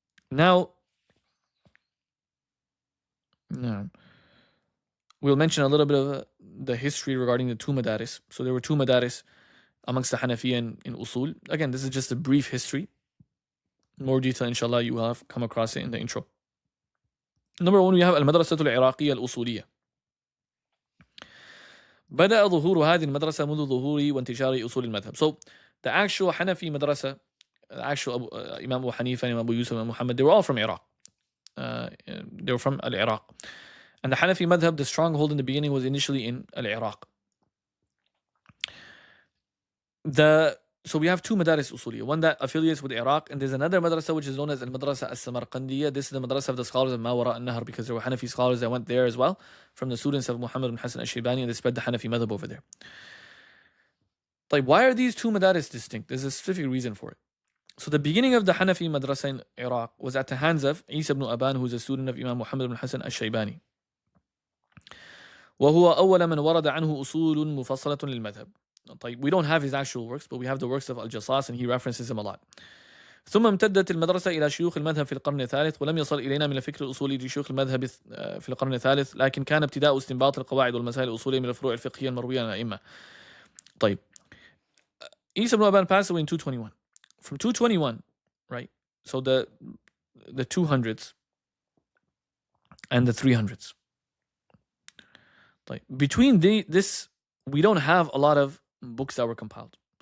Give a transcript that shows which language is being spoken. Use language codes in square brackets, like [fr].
[en] Now, we'll mention a little bit of the history regarding the two madaris. So there were two madaris amongst the Hanafiya in Usul. Again, this is just a brief history. More detail, inshallah, you will have come across it in the intro. Number one, we have [ar] المدرسة العراقية الأصولية. بدأ ظهور هذه المدرسة منذ ظهور وانتشار أصول المذهب. [en] So the actual Hanafi madrasa, the actual Imam Abu Hanifa, Imam Abu Yusuf, Imam Muhammad, they were all from Iraq. They were from al-Iraq. And the Hanafi madhab, the stronghold in the beginning was initially in al-Iraq. So we have two madaris usuliyah, one that affiliates with Iraq, and there's another madrasa which is known as al-Madrasa al-Samarqandiyya. This is the madrasa of the scholars of Ma Wara al-Nahr, because there were Hanafi scholars that went there as well, from the students of Muhammad ibn Hassan al-Shaybani, and they spread the Hanafi madhab over there. Like, why are these two madaris distinct? There's a specific reason for it. So the beginning of the Hanafi madrasa in Iraq was at the hands of Isa ibn Aban, who is a student of Imam Muhammad ibn Hassan al-Shaybani. [ar] وهو أول من ورد عنه أصول مفصلة للمذهب. [en] We don't have his actual works, but we have the works of al-Jassas, and he references him a lot. [ar] ثم امتدت المدرسة إلى شيوخ المذهب في القرن الثالث، ولم يصل إلينا من الفكر الأصولي لشيوخ المذهب في القرن الثالث، لكن كان ابتداء استنباط القواعد والمسائل الأصولية من الفروع الفقهية المروية عن الأئمة. طيب, [en] Isa ibn Aban passed away in 221. From 221, right? So the 200s and the 300s. Like, between this, we don't have a lot of books that were compiled.